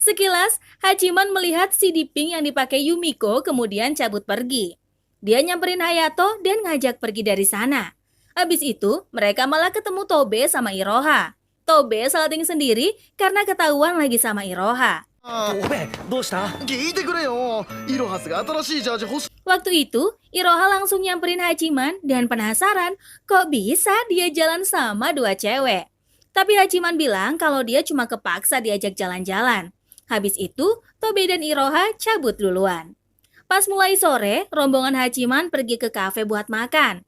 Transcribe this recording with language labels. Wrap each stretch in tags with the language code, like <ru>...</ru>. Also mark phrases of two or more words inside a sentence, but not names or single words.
<id>Sekilas, Hachiman melihat CD pink yang dipakai Yumiko kemudian cabut pergi. Dia nyamperin Hayato dan ngajak pergi dari sana. Habis itu, mereka malah ketemu Tobe sama Iroha. Tobe salting sendiri karena ketahuan lagi sama Iroha.</id> <ja>おべどうした？聞いてくれよ。イロハスが新しいジャージ欲しい。</ja> <id>Waktu itu, Iroha langsung nyamperin Hachiman dan penasaran kok bisa dia jalan sama dua cewek. Tapi Hachiman bilang kalau dia cuma kepaksa diajak jalan-jalan. Habis itu, Tobe dan Iroha cabut duluan. Pas mulai sore, rombongan Hachiman pergi ke kafe buat makan.</id>